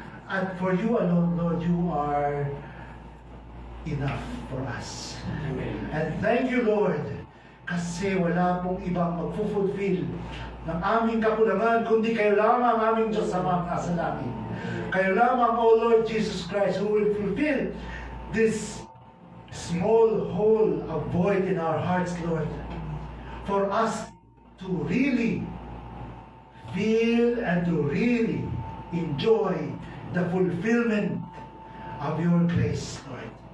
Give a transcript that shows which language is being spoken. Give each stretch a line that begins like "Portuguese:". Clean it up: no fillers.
English: And for you alone, Lord, you are enough for us. Amen. And thank you, Lord,
Filipino: kasi wala pong ibang magfufulfill ng aming kakulangan, kundi kayo lamang ang aming Diyos sa mga nasa langit. Kayo lamang, O
English: Lord Jesus Christ, who will fulfill this small hole of void in our hearts, Lord, for us to really feel and to really enjoy the fulfillment of your grace, Lord.